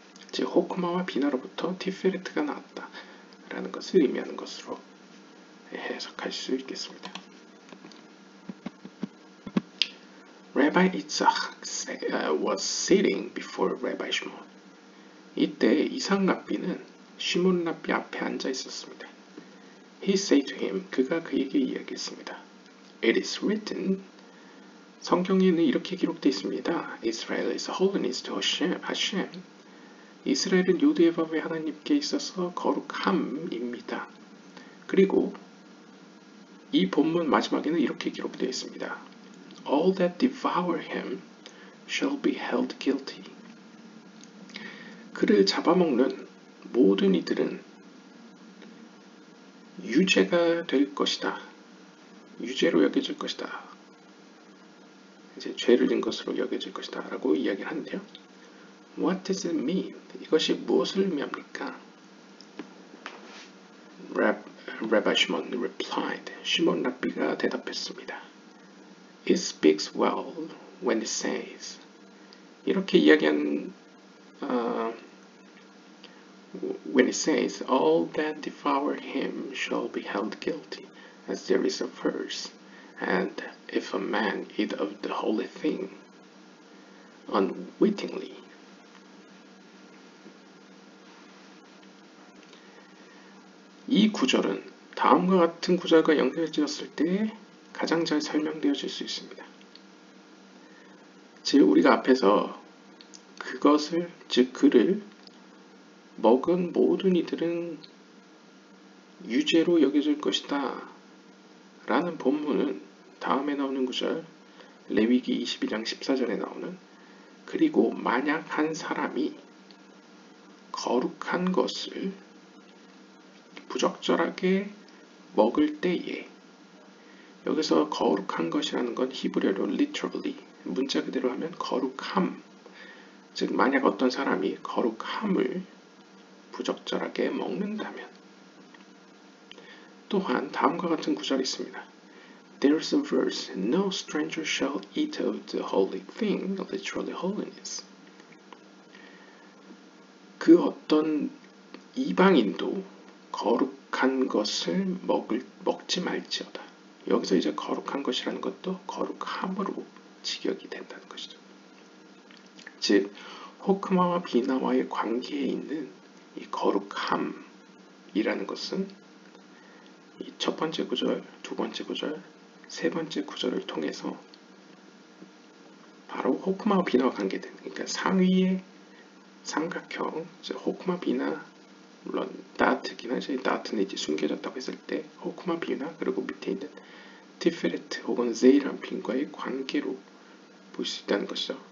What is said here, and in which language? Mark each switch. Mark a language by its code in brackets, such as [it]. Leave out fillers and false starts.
[ko] 즉 호크마와 비나로부터 티페레트가 나왔다 라는 것을 의미하는 것으로 해석할 수 있겠습니다. [en] Rabbi Itzhak was sitting before Rabbi Shimon. [ko] 이때 이삭 랍비는 시몬 랍비 앞에 앉아 있었습니다. [en] He said to him, [ko] 그가 그에게 이야기했습니다. [en] It is written, [ko] 성경에는 이렇게 기록되어 있습니다. [en] Israel is holiness to Hashem. [ko] 이스라엘은 요드에바브의 하나님께 있어서 거룩함입니다. 그리고 이 본문 마지막에는 이렇게 기록되어 있습니다. [en] All that devour him shall be held guilty. [ko] 그를 잡아먹는 모든 이들은 유죄가 될 것이다. 유죄로 여겨질 것이다. 이제 죄를 진 것으로 여겨질 것이다. 라고 이야기를 하는데요. [en] What does it mean? [ko] 이것이 무엇을 의미합니까? [en] Rabbi Shimon replied. [ko] 시몬 랍비가 대답했습니다. [en] It speaks well when it says. [ko] 이렇게 이야기한 [en] when it says, all that devour him shall be held guilty, as there is a verse, and if a man eat of the holy thing unwittingly. [ko] 이 구절은 다음과 같은 구절과 연결지었을 때 가장 잘 설명되어질 수 있습니다. 즉 우리가 앞에서 그것을, 즉 그를 먹은 모든 이들은 유죄로 여겨질 것이다 라는 본문은 다음에 나오는 구절 레위기 22장 14절에 나오는 그리고 만약 한 사람이 거룩한 것을 부적절하게 먹을 때에 여기서 거룩한 것이라는 건 히브리어로 literally 문자 그대로 하면 거룩함 즉 만약 어떤 사람이 거룩함을 부적절하게 먹는다면 또한 다음과 같은 구절이 있습니다. [en] There is a verse, no stranger shall eat of the holy thing, literally holiness. [ko] 그 어떤 이방인도 거룩한 것을 먹지 말지어다. 여기서 이제 거룩한 것이라는 것도 거룩함으로 직역이 된다는 것이죠. 즉 호크마와 비나와의 관계에 있는 이 거룩함이라는 것은 이 첫 번째 구절, 두 번째 구절, 세 번째 구절을 통해서 바로 호크마와 비나와 관계된, 그러니까 상위의 삼각형, 호크마 비나, 물론 다트긴 하지, 다트는 이제 숨겨졌다고 했을 때 호크마 비나, 그리고 밑에 있는 티페레트 혹은 제이란핀과의 관계로 볼 수 있다는 것이죠.